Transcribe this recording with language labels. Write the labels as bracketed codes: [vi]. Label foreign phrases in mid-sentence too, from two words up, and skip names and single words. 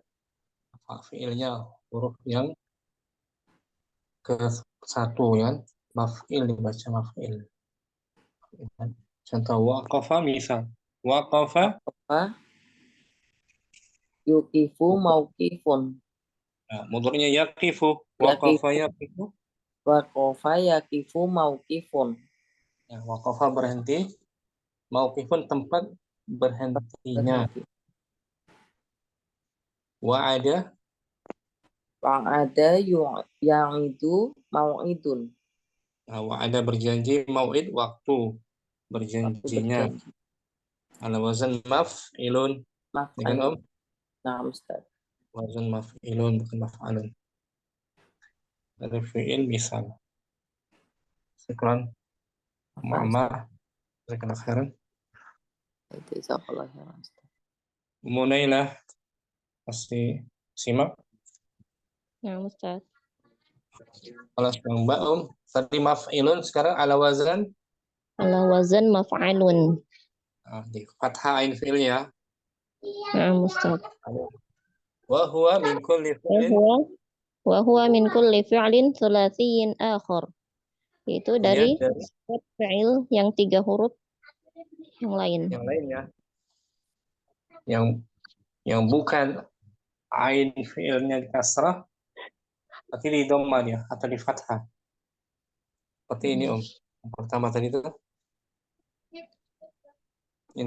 [id] fi'ilnya huruf yang ke satu ya. Maf'il dibaca maf'il. Contoh waqafa misal. Waqafa [ar] Apa? يقف موقف. [id] nah, mudhari'nya yaqifu. [ar] وقف يقف. وقف يقف موقف. [id] Ya, waqafa berhenti. Mauqifun tempat berhentinya. Berhenti. Wa'ada [ar] وعد يعد موعد. [id] nah, wa'ada berjanji, mau'id waktu Waktu berjanjinya. berjanji. [ar] على وزن مفعل. [id] Dengan Maf'alun. om Nah, Ustaz. [ar] وزن مفعل [id] bukan maf'alun. Dari fi'il misal. Syukran Muammar. [ar] جزاك الله خيرا. [id] Itu [ar] جزاك الله خيرا, [id] Ustaz. Munailah pasti simak. Ya Ustaz. Kalau sedang mbak tadi maf'ilun sekarang [ar] على وزن على وزن مفعل. [id] di fathah ain fi'ilnya. Ya Ustaz. [ar] وهو من كل فعل وهو من كل فعل ثلاثي آخر. [id] Itu dia dari dari setiap fi'il yang 3 huruf yang lain. yang lainnya yang bukan ain fi'ilnya di kasrah tapi di dhamma dia atau di fathah. Seperti ini yang pertama tadi itu ini.